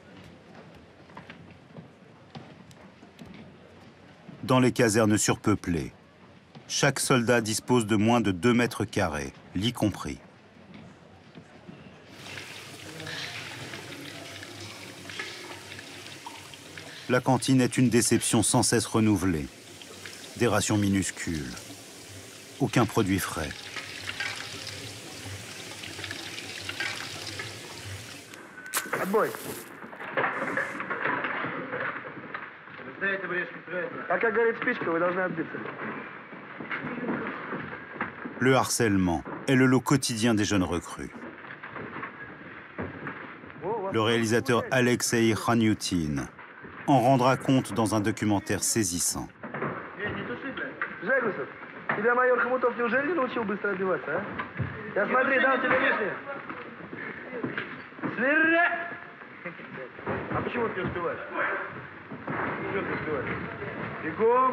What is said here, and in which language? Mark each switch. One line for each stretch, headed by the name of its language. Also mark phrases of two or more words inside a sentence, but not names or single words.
French: Dans les casernes surpeuplées, chaque soldat dispose de moins de 2 mètres carrés, lit compris. La cantine est une déception sans cesse renouvelée. Des rations minuscules. Aucun produit frais.
Russian: Отбой. А как горит спичка, вы должны отбиться.
French: Le harcèlement est le lot quotidien des jeunes recrues. Le réalisateur Alexei Khanyutin en rendra compte dans un documentaire saisissant.
Russian: Жегусов, тебя майор Хомутов неужели не научил быстро отбиваться, а? Я смотри, дал тебе лишнее. Свиря! А почему ты не успеваешь? Что ты успеваешь? Бегом!